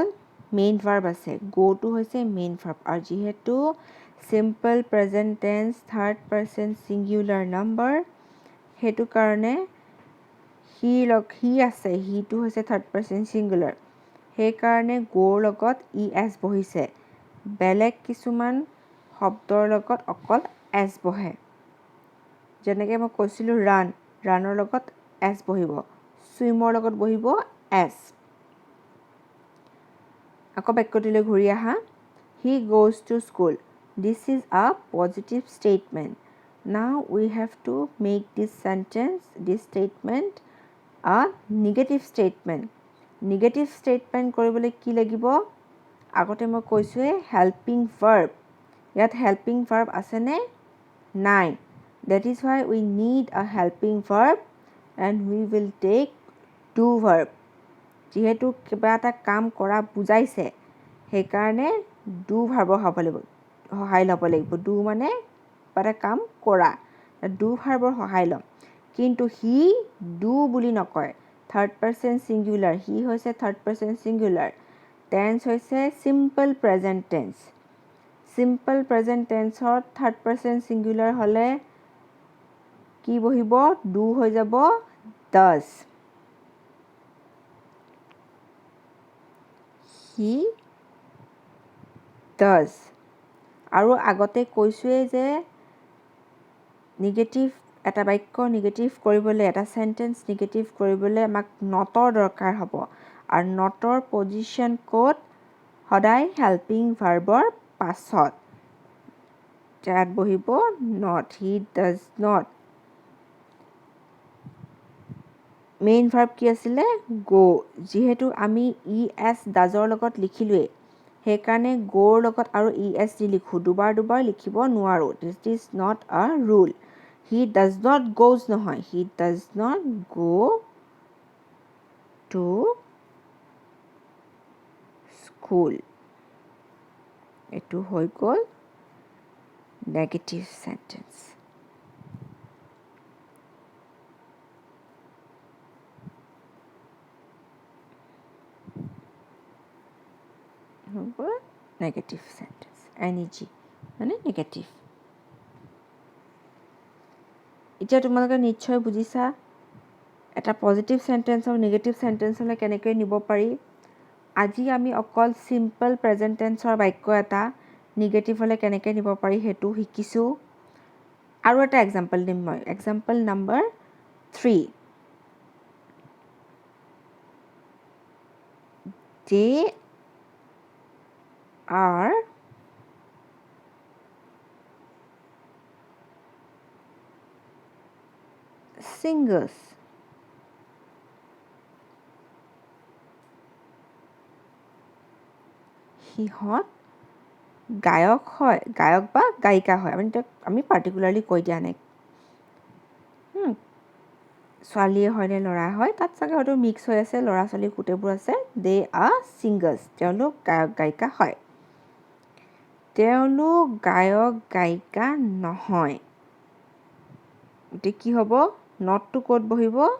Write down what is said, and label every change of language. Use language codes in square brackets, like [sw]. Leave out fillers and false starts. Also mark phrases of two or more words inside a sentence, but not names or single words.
[en] main verb [as] আছে গোটো হৈছে [en] main verb [as] আৰু যিহেতু [en] simple present tense third person singular number [as] সেইটো কাৰণে সি আছে সিটো হৈছে [en] third person singular [as] সেইকাৰণে গোৰ লগত ES বহিছে বেলেগ কিছুমান শব্দৰ লগত অকল S বহে যেনেকৈ মই কৈছিলোঁ ৰানৰ লগত S বহিব ছুইমৰ লগত বহিব S আকৌ বাক্যটোলৈ ঘূৰি আহা [en] he goes to school this is a positive statement now we have to make this statement a negative [as] statement কৰিবলৈ কি লাগিব আগতে মই কৈছোঁৱে [en] helping verb [as] ইয়াত [en] helping verb [as] আছেনে নাই [en] that is why we need a helping verb and we will take do verb [as] যিহেতু কিবা এটা কাম কৰা বুজাইছে সেইকাৰণে [en] do verb [as] সহায় ল'ব লাগিব do মানে কিবা এটা কাম কৰা [en] do verb [as] সহায় ল'ম কিন্তু সি do বুলি নকয় [en] third person singular [as] সি হৈছে [en] third person singular [as] টেন্স হৈছে [en] simple present [as] টেন্সৰ [en] third person singular [as] হ'লে কি বহিব do হৈ যাব does [en] he does [as] আৰু আগতে কৈছোঁৱে যে নিগেটিভ এটা বাক্য নিগেটিভ কৰিবলৈ এটা [en] sentence negative [as] কৰিবলৈ আমাক নটৰ দৰকাৰ হ'ব আৰু নটৰ পজিশ্যন ক'ত সদায় [en] helping verbৰ [as] পাছত ইয়াত বহিব [en] not he does not main verb [as] কি আছিলে go যিহেতু আমি ES ডাজৰ লগত লিখিলোৱে সেইকাৰণে গোৰ লগত আৰু ES দি লিখোঁ দুবাৰ লিখিব নোৱাৰোঁ [en] this is not a rule he does not goes [as] নহয় [en] he does not go to school [as] এইটো হৈ গ'ল [en] negative sentence negative sentence [as] NEG মানে নেগেটিভ এতিয়া তোমালোকে নিশ্চয় বুজিছা এটা [en] positive sentence [as] আৰু [en] negative sentenceলৈ [as] কেনেকৈ নিব পাৰি আজি আমি অকল [en] simple present tenseৰ [as] বাক্য এটা নিগেটিভ হ'লে কেনেকৈ নিব পাৰি সেইটো শিকিছোঁ আৰু এটা এক্সাম্পল দিম মই [en] example number 3 they are singers [as] সিহঁত গায়ক হয় গায়ক বা গায়িকা হয় আমি পাৰ্টিকুলাৰলি কৈ দিয়া নাই ছোৱালীয়ে হয় নে ল'ৰা হয় তাত চাগে হয়তো মিক্স হৈ আছে ল'ৰা ছোৱালী গোটেইবোৰ আছে [en] they are singers [as] তেওঁলোক গায়ক গায়িকা হয় তেওঁলোক গায়ক গায়িকা নহয় এতিয়া কি হ'ব নটটো ক'ত বহিব